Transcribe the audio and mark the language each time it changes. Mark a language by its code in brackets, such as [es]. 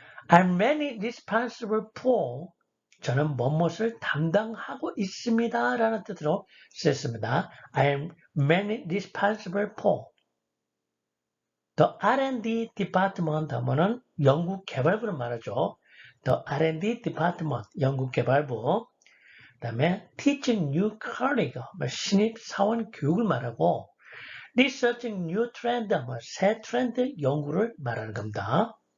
[en] I'm mainly responsible for [ko] 저는 무엇을 담당하고 있습니다 라는 뜻으로 쓰였습니다. [en] I am mainly responsible for The R&D department [ko] 하면은 연구개발부를 말하죠. [en] The R&D department, 연구개발부. [ko] 그다음에 [en] teaching new colleague, [ko] 신입 사원 교육을 말하고 [en] researching new trend, [ko] 새 트렌드 연구를 말하는 겁니다.